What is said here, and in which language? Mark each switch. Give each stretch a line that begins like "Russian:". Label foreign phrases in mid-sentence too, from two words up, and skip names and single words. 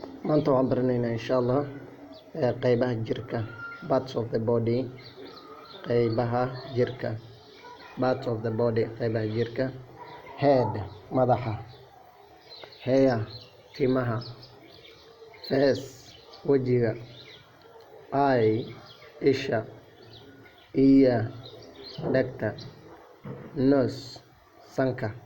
Somali: maanta waxaan baranaynaa
Arabic: إن شاء الله
Somali: qeybaha jirka,
English: parts of the body.
Somali: qeybaha jirka,
English: parts of the body,
Somali: qeybaha jirka. Head, madaxa. Hair, timaha. Face, wajiga. Eye, isha. Ear, dhegta. Nose, sanka.